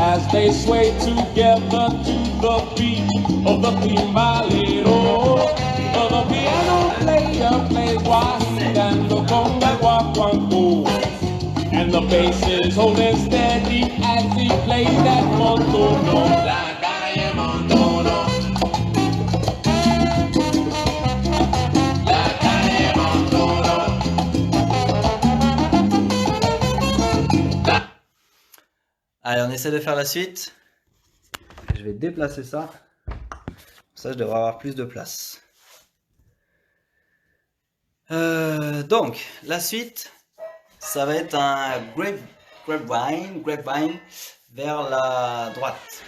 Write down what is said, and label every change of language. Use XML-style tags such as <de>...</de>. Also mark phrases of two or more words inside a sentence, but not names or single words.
<en>as they sway together to the beat of the timbalero. The piano player plays Wahid and the conga guaguancó. And the bass is holding steady as he plays that montuno.</en> <es>La calle montuno. La calle montuno.</es> <fr>Allez, on essaie de faire la suite. Je vais déplacer ça. Ça, je devrais avoir plus de place. Donc, la suite, ça va être un grapevine vers la droite.</fr>